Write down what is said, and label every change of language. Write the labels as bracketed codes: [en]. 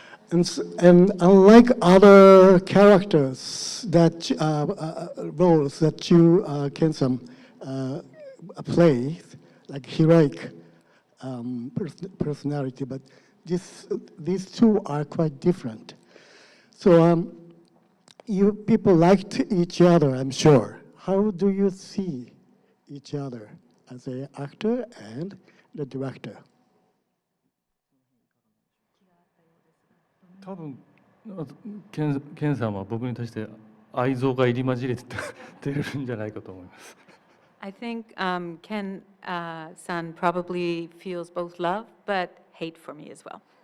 [en] And unlike other characters that roles that you, Ken-san, play, like heroic personality, but these two are quite different. So you people liked each other, I'm sure. How do you see each other as an actor and the director? [ja] 多分ケンさんは僕に対して愛憎が入り混じれてるんじゃないかと思います。 [en] I think Ken-san probably feels both love but hate for me as well.